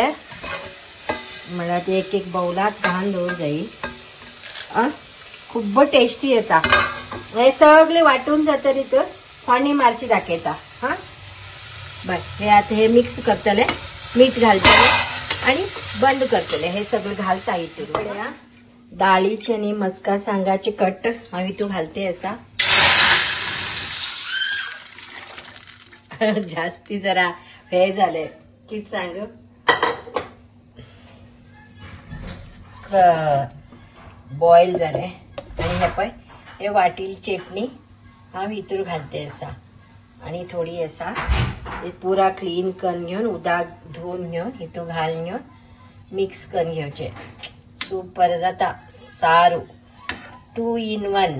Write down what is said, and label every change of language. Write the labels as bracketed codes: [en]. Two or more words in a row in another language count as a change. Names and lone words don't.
[kok] म्हणल्यार ते एक बाउलात घालून दवर जाई. खूब टेस्टी येता. हे सगळे वाटून जातरीत फोडणी मारची दाखयता. बस हे आता हे मिक्स करतले, मीठ घालतले आणि बंद करतले. [mr] हे सगळं घालता येते. [kok] डाळीचे आणि मस्का सांगाचे कट हांव हितून घालते असा. जास्ती जरा हे झाले कित सांग बॉईल झाले. आणि हे पळय हे वाटील चटणी हांव हितूर घालते असा. आणि थोडी असा पुरा क्लीन करून घेऊन उदक धुवून घेऊन हितून घालून घेऊन मिक्स करून घेवचे. सुपर जाता सारू. 2 in 1.